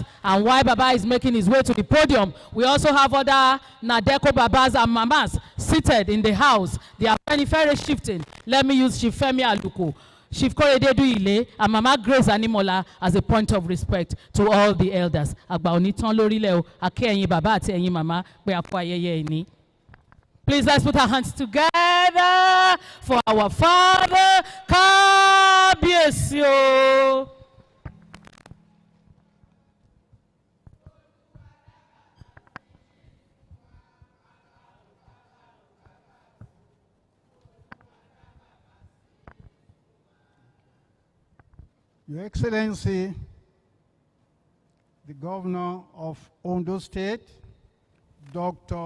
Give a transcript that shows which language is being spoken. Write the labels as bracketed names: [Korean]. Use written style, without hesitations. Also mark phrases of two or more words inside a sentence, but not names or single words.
[English] And while Baba is making his way to the podium, we also have other Nadeko Babas and Mamas seated in the house. They are very, very shifting. Let me use Chief Femi Aluko, Chief Korededu Ile, and Mama Grace Animola as a point of respect to all the elders. [Yoruba] Agba onitan lori le o, ake eyin baba ati eyin mama pe a kú ayẹyẹ ẹni. [English] Please let's put our hands together for our father, [Yoruba] Kábíyèsí o. [English] Your Excellency, the Governor of Ondo State, Dr.